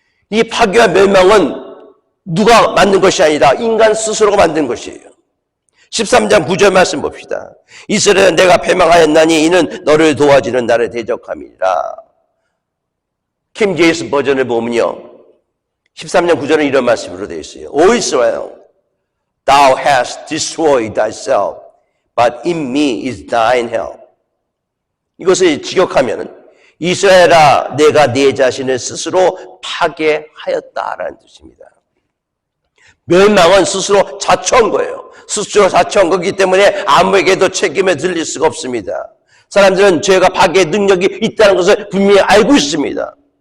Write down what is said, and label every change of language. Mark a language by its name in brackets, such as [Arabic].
[Korean] 이 파괴와 멸망은 누가 만든 것이 아니라 인간 스스로가 만든 것이에요. 13장 9절 말씀 봅시다. 이스라엘은 내가 패망하였나니 이는 너를 도와주는 나를 대적함이라. 킹 제임스 버전을 보면요, 13장 9절은 이런 말씀으로 되어 있어요. [English] O Israel, thou hast destroyed thyself, but in me is thine help. [Korean] 이것을 직역하면 이스라엘아 내가 네 자신을 스스로 파괴하였다라는 뜻입니다. 멸망은 스스로 자초한 거예요. 스스로 자초한 거기 때문에 아무에게도 책임을 들릴 수가 없습니다. 사람들은 죄가 파괴의 능력이 있다는 것을 분명히 알고 있습니다.